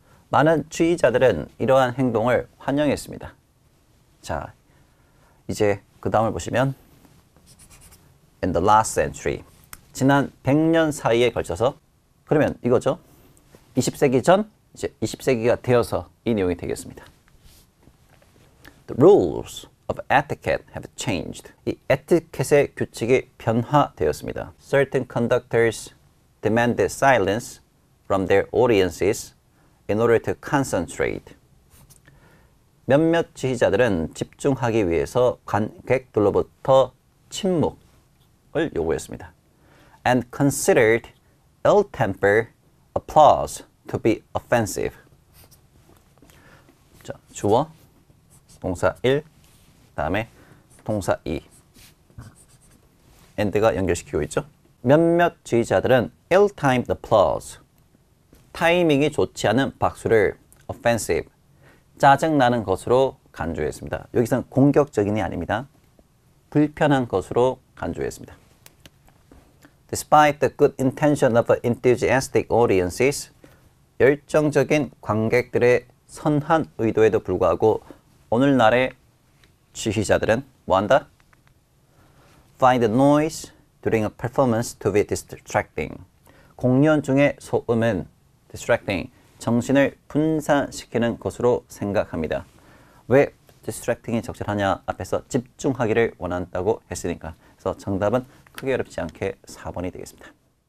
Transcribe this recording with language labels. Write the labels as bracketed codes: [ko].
[ko] 많은 지휘자들은 이러한 행동을 환영했습니다. 자, 이제 그 다음을 보시면 [en] In the last century. [ko] 지난 100년 사이에 걸쳐서 그러면 이거죠. 20세기 전, 이제 20세기가 되어서 이 내용이 되겠습니다. [en] The rules of etiquette have changed. [ko] 이 에티켓의 규칙이 변화되었습니다. [en] Certain conductors demanded silence from their audiences in order to concentrate. [ko] 몇몇 지휘자들은 집중하기 위해서 관객들로부터 침묵을 요구했습니다. [en] And considered ill-tempered applause to be offensive. [ko] 자, 주어, 동사 1, 다음에 동사 2. and가 연결시키고 있죠. 몇몇 지휘자들은 ill-timed applause, 타이밍이 좋지 않은 박수를 offensive, 짜증나는 것으로 간주했습니다. 여기서는 공격적인이 아닙니다. 불편한 것으로 간주했습니다. [en] Despite the good intention of enthusiastic audiences, [ko] 열정적인 관객들의 선한 의도에도 불구하고 오늘날의 지휘자들은 뭐한다? [en] Find the noise during a performance to be distracting. [ko] 공연 중의 소음은 distracting, 정신을 분산시키는 것으로 생각합니다. 왜 distracting이 적절하냐? 앞에서 집중하기를 원한다고 했으니까. 그래서 정답은 크게 어렵지 않게 4번이 되겠습니다.